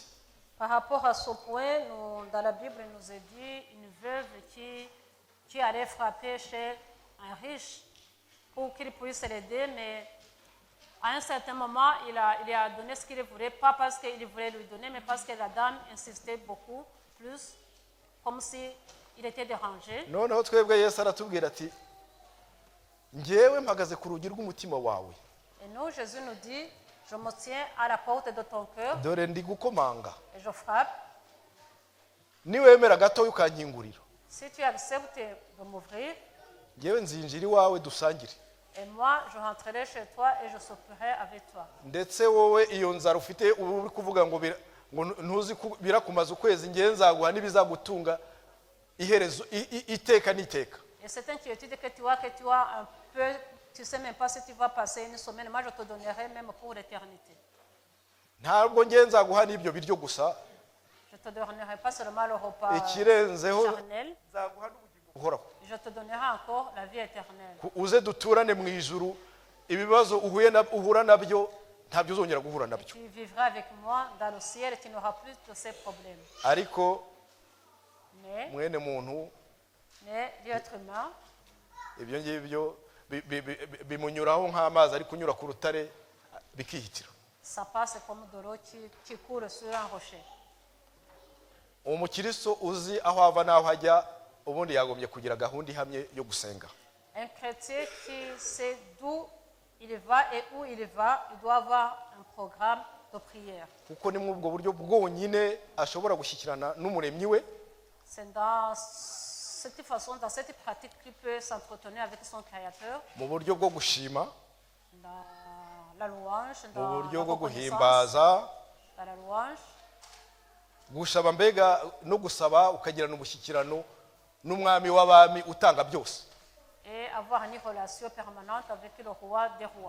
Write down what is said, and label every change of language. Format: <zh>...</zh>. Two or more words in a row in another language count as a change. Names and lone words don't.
<fr>Par rapport à ce point, dans la Bible, il nous est dit une veuve qui allait frapper chez un riche pour qu'il puisse l'aider, mais à un certain moment, il a donné ce qu'il voulait, pas parce qu'il voulait lui donner, mais parce que la dame insistait beaucoup plus, comme si il était dérangé.</fr> <rw>Noneho twebwe Yesu aratubwira ati ngewe mpagaze ku rugi rw'umutima wawe.</rw> <fr>Et nous, Jésus nous dit, je me tiens à la porte de ton cœur.</fr> <rw>Dore ndi gukomanga.</rw> <fr>Et je frappe.</fr> <rw>Niwemera gato ukankingurira.</rw> <fr>Si tu acceptes de m'ouvrir,</fr> <rw>ngewe nzinjira iwawe dusangire.</rw> <fr>Et moi, je rentrerai chez toi et je souperai avec toi.</fr> <rw>Ndetse wowe iyo nzara ufite uri kuvuga ngo ntuzi birakumaza ukwezi ngiye nzaguha nibizagutunga iherezo iteka niteka.</rw> <fr>Et cette inquiétude que tu as un peu, tu sais même pas si tu vas passer une semaine, moi je te donnerai même pour l'éternité.</fr> <rw>Ntabwo ngiye nzaguha nibyo biryo gusa.</rw> <fr>Je te donnerai pas seulement le repas éternel,</fr> <rw>nzaguha n'ubugingo buhoraho.</rw> <fr>Je te donnerai encore la vie éternelle.</fr> <rw>Uze duturane mu ijuru ibibazo uhura nabyo ntabyo uzongera guhura nabyo.</rw> <fr>Tu vivras avec moi dans le ciel et tu n'auras plus de ces problèmes.</fr> <rw>Ariko mwene muntu</rw> <fr>l'être humain,</fr> <rw>ibyo ngibyo bimunyuraho nk'amazi ari kunyura ku rutare bikihitira.</rw> <fr>Ça passe comme de l'eau qui coule sur un rocher.</fr> <rw>Umukristo uzi aho ava n'aho ajya ubundi yagombye kugira gahunda ihamye yo gusenga.</rw> <fr>Un chrétien qui sait d'où il va et où il va, il doit avoir un programme de prière.</fr> <rw>Kuko ni mwubwo buryo bwonyine ashobora gushyikirana n'umuremyi we.</rw> <fr>C'est dans cette façon, dans cette pratique qu'il peut s'entretenir avec son créateur.</fr> <rw>Mu buryo bwo gushima.</rw> <fr>Dans la louange, dans la reconnaissance. Dans la louange.</fr> <rw>Gushaba mbega no gusaba ukagirana ubushyikirano n'umwami w'abami utanga byose.</rw> <fr>Et avoir une relation permanente avec le roi des rois.</fr>